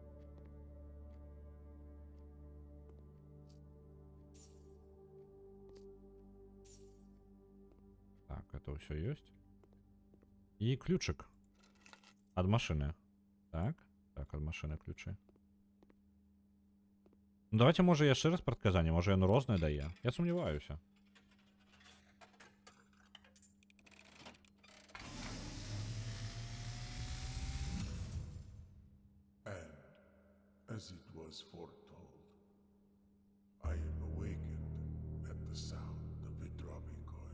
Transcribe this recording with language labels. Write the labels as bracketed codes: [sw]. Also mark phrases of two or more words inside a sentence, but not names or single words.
[be] Так, это ўсё ёсць. І ключик ад машыны. Так, ад машыны ключы. Ну, давайте, можа, яшчэ раз прадказанне, можа, яно рознае дае. Я сумняваюся. [en] As it was foretold, I am awakened at the sound of a dropping coin.